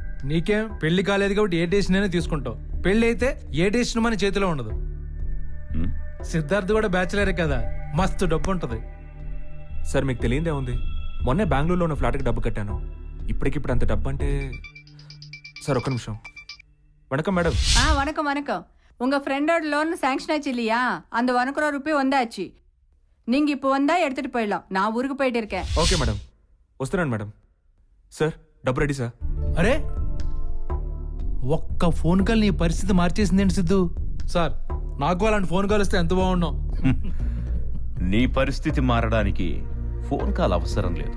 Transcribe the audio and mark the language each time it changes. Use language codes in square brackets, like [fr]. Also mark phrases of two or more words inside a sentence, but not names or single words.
[te] నీకేం పెళ్లి కాలేదు కాబట్టి ఏ డేసినైనా తీసుకుంటావు. పెళ్ళి అయితే ఏ డెసిషన్ మన చేతిలో ఉండదు. హ్మ్? సిద్ధార్థ్ కూడా బ్యాచిలరే కదా, మస్తు డబ్బు ఉంటది. సార్ మీకు తెలియదే ఉంది, మొన్నే బెంగళూరులో ఉన్న ఫ్లాట్కి డబ్బు కట్టాను. ఇప్పటికిప్పుడు అంత డబ్బు అంటే. సార్ ఒక్క నిమిషం. వణకం మేడం. [ta] வணக்கம் வணக்கம். உங்க ஃப்ரெண்டோட [en] loan sanction [ta] ஆச்சு இல்லையா? அந்த 1 crore ரூபாய் வந்தாச்சு. நீங்க இப்போ வந்தா எடுத்துட்டு போயிடலாம். நான் ஊருக்கு போயிட்டு இருக்கேன். [en] okay madam, [te] వస్తున్నాను మేడం. సార్ డబ్బు రెడీ సార్. అరే ఒక్క ఫోన్ కాల్ నీ పరిస్థితి మార్చేసిందేంటి సిద్ధు? సార్ నాకు అలాంటి ఫోన్ కాల్ వస్తే ఎంత బాగున్నాం. నీ పరిస్థితి మారడానికి ఫోన్ కాల్ అవసరం లేదు.